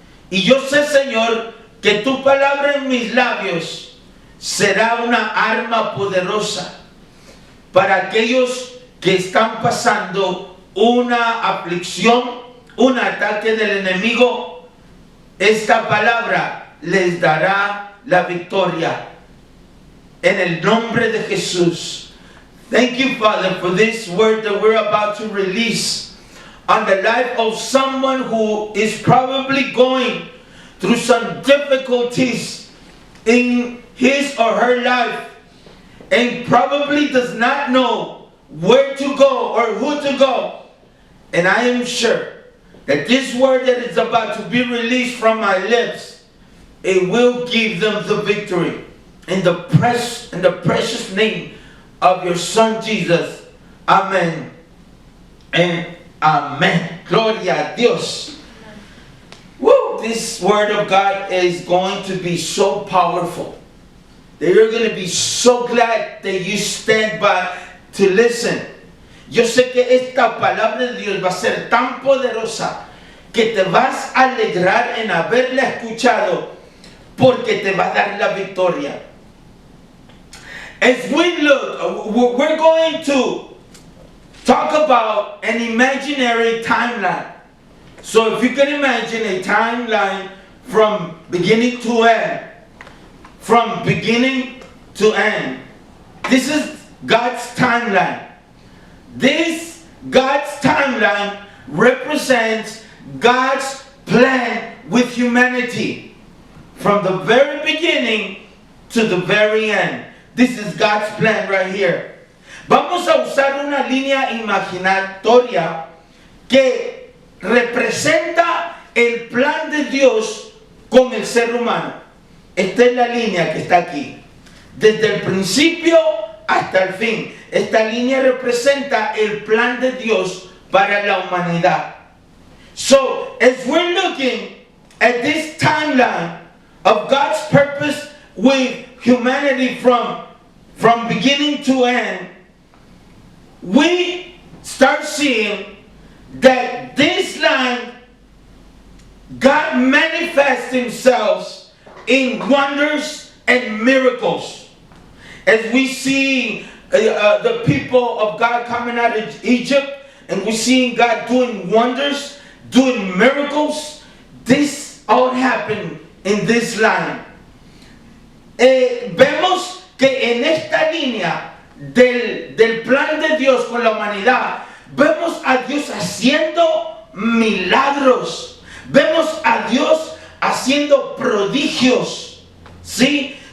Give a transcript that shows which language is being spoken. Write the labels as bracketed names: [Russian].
[Spanish] Y yo sé, Señor, que tu palabra en mis labios será una arma poderosa para aquellos que están pasando una aflicción, un ataque del enemigo. Esta palabra les dará la victoria. En el nombre de Jesús. [English] Thank you, Father, for this word that we're about to release on the life of someone who is probably going through some difficulties in his or her life and probably does not know where to go or who to go. And I am sure that this word that is about to be released from my lips, it will give them the victory in the precious name of your Son Jesus. Amen and amen. [Spanish] Gloria a Dios. [English] Woo, this word of God is going to be so powerful that you're going to be so glad that you stand by to listen. [Spanish] Yo sé que esta palabra de Dios va a ser tan poderosa que te vas a alegrar en haberla escuchado porque te va a dar la victoria. [English] As we look, we're going to talk about an imaginary timeline. So if you can imagine a timeline from beginning to end, from beginning to end, this is God's timeline. This God's timeline represents God's plan with humanity from the very beginning to the very end. This is God's plan right here. [Spanish] Vamos a usar una línea imaginatoria que representa el plan de Dios con el ser humano. Esta es la línea que está aquí. Desde el principio hasta el fin. Esta línea representa el plan de Dios para la humanidad. [English] So, as we're looking at this timeline of God's purpose with humanity from beginning to end, we start seeing that this line, God manifests himself in wonders and miracles. As we see the people of God coming out of Egypt, and we see God doing wonders, doing miracles, this all happened in this line. [Spanish] Vemos que en esta línea del plan de Dios con la humanidad, vemos a Dios haciendo milagros, vemos a Dios haciendo prodigios, ¿sí?